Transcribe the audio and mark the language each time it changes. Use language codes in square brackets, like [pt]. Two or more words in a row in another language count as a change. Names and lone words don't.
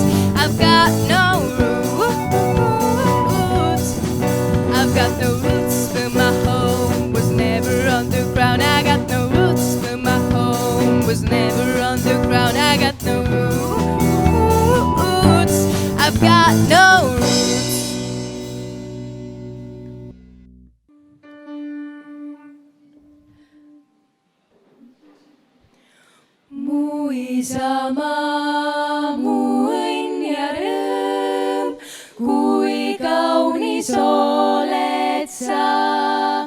[en] I've got no roots. I've got no roots, but my home was never on the ground. I got no roots, but my home was never on the ground. I got no roots. I've got no roots. [et] Mu isamaa, mu õnn ja rõõm, kui kaunis oled sa.